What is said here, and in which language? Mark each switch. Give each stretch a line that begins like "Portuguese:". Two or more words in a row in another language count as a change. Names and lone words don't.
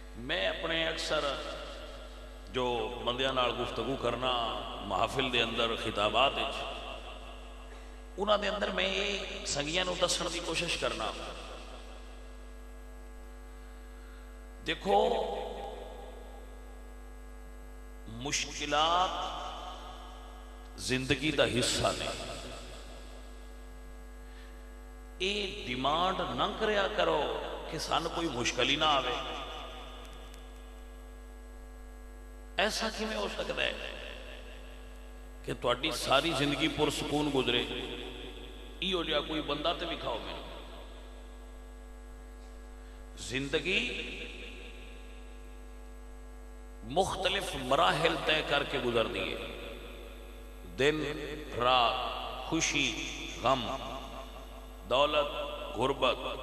Punjabi: میں اپنے اکثر جو بندیاں نال گفتگو کرنا محافل دے اندر خطابات انہاں دے اندر میں یہ سنگیاں نو دسن دی کوشش کرنا. دیکھو مشکلات زندگی دا حصہ نے. اے ڈیمانڈ نہ کریا کرو کہ سان کوئی مشکل ہی نہ آوے. ایسا کیویں ہو سکتا ہے کہ تہاڈی ساری زندگی پرسکون گزرے؟ ایہو جہا کوئی بندہ تے وکھاؤ مینوں. زندگی مختلف مراحل طے کر کے گزر دیے، دن رات، خوشی غم، دولت غربت.